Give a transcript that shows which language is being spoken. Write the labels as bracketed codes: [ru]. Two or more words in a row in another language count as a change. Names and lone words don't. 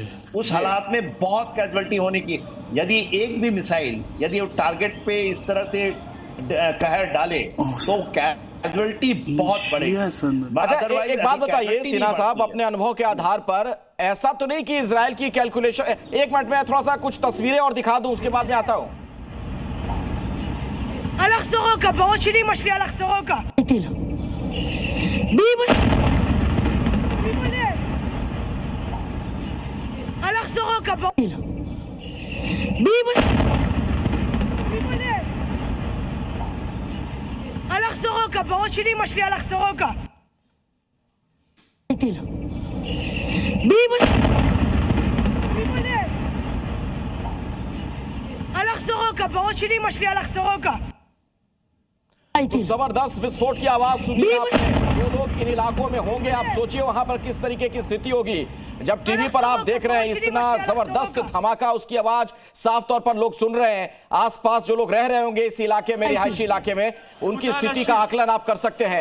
[hi] उस हालात में बहुत कैजुअलिटी होने की, यदि एक भी मिसाइल यदि वो टारगेट पे इस तरह से कहर डाले तो कैजुअलिटी बहुत बढ़ेगी। अच्छा एक बात बताइए सिन्हा साहब, अपने अनुभव के आधार पर, ऐसा तो नहीं कि इजराइल की कैलकुलेशन, एक मिनट में थोड़ा सा कुछ तस्वीरें और दिखा दूं, उसके बाद में आता हूं। [he] הלך סורוקה, בראש שלי משפיע הלך סורוקה. טיל. ביבוס. ביבולה. הלך סורוקה, טיל. ביבוס. ביבולה. הלך סורוקה, בראש שלי משפיע הלך סורוקה. טיל. ביבוס. ביבולה. הלך סורוקה, בראש שלי משפיע הלך סורוקה. [hi] तो जबरदस्त विस्फोट की आवाज सुनी आपने। जो लोग इन इलाकों में होंगे, आप सोचिए वहां पर किस तरीके की स्थिति होगी। जब टीवी पर आप देख रहे हैं इतना जबरदस्त धमाका, उसकी आवाज साफ तौर पर लोग सुन रहे हैं। आसपास जो लोग रह रहे होंगे इस इलाके में, रिहायशी इलाके में, उनकी स्थिति का आकलन आप कर सकते हैं।